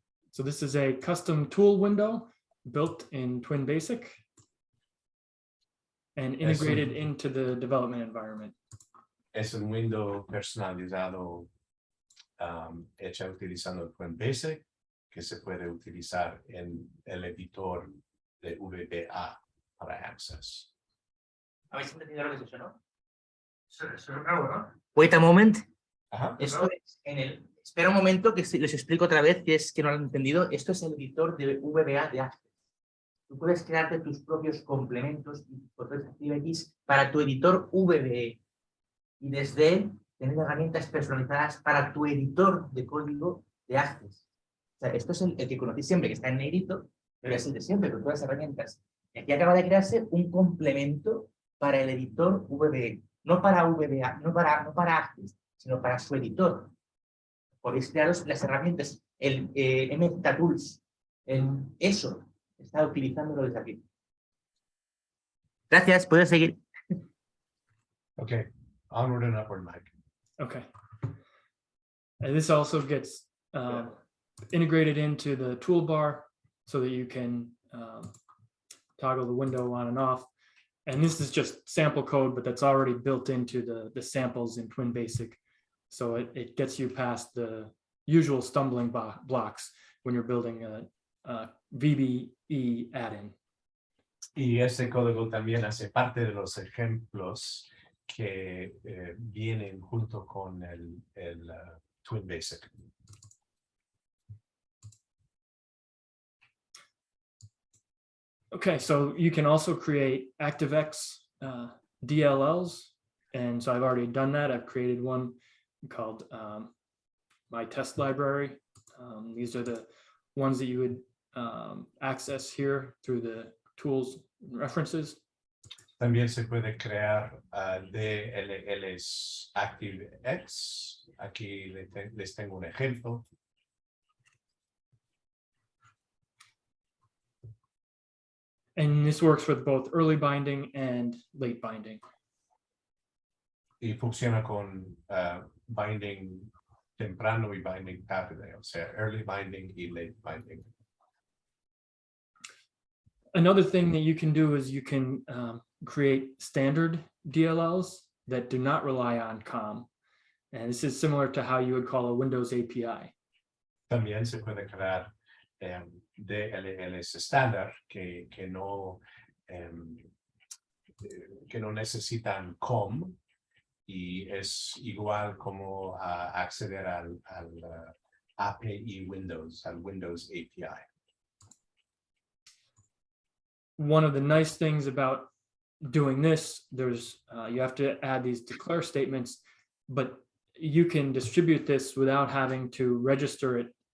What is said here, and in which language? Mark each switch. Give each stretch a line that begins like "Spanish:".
English: So this is a custom tool window built in TwinBasic and integrated into the development environment.
Spanish: Es un window personalizado hecha utilizando TwinBasic que se puede utilizar en el editor de VBA para Access. ¿Habéis entendido lo que es eso, no? Eso es algo, ¿no?
English: Wait a moment.
Spanish: Ajá. Esto es en el... Espera un momento que les explico otra vez, que es que no lo han entendido. Esto es el editor de VBA de Access. Tú puedes crearte tus propios complementos y botones ActiveX para tu editor VBE. Y desde él tener herramientas personalizadas para tu editor de código de Access. O sea, esto es el que conocéis siempre, que está en negrito, pero es el de siempre, con todas las herramientas. Y aquí acaba de crearse un complemento para el editor VBE. No para VBA, no para Access, sino para su editor. Podéis crearos las herramientas, el MTools, eso, está utilizándolo desde aquí. Gracias, puedes seguir.
English: Okay, onward and upward, Mike. Okay. And this also gets integrated into the toolbar so that you can toggle the window on and off. And this is just sample code, but that's already built into the samples in TwinBasic. So it gets you past the usual stumbling blocks when you're building a VBE add-in.
Spanish: Y este código también hace parte de los ejemplos que vienen junto con el TwinBasic.
English: Okay, so you can also create ActiveX DLLs. And so I've already done that. I've created one called my test library. These are the ones that you would access here through the tools references.
Spanish: También se puede crear DLLs ActiveX. Aquí les tengo un ejemplo.
English: And this works with both early binding and late binding.
Spanish: Y funciona con binding temprano y binding tarde, o sea, early binding y late binding.
English: Another thing that you can do is you can create standard DLLs that do not rely on COM. And this is similar to how you would call a Windows API.
Spanish: También se puede crear DLLs estándar que no necesitan COM y es igual como acceder al API Windows, al Windows API.
English: One of the nice things about doing this, there's you have to add these declare statements, but you can distribute this without having to register it